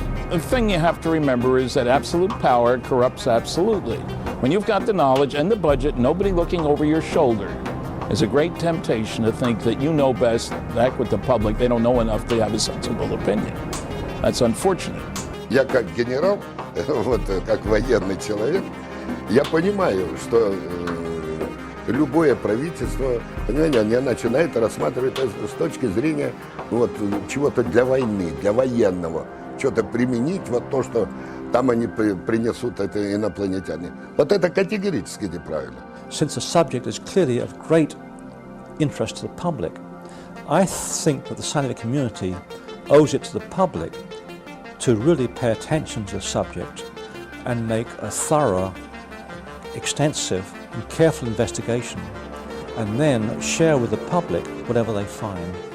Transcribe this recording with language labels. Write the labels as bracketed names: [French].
[English] The thing you have to remember is that absolute power corrupts absolutely. When you've got the knowledge and the budget, nobody looking over your shoulder, it's a great temptation to think that you know best. Back with the public, they don't know enough to have a sensible opinion. That's unfortunate. [Russian] Я как генерал, вот как военный человек, я понимаю, что любое правительство, понимаете, они начинают рассматривать это с точки зрения вот, чего-то для войны, для военного, что-то применить, вот то, что там они принесут, это инопланетяне. Вот это категорически неправильно. [English] Since the subject is clearly of great interest to the public, I think that the scientific community owes it to the public to really pay attention to the subject and make a thorough, extensive and careful investigation, and then share with the public whatever they find.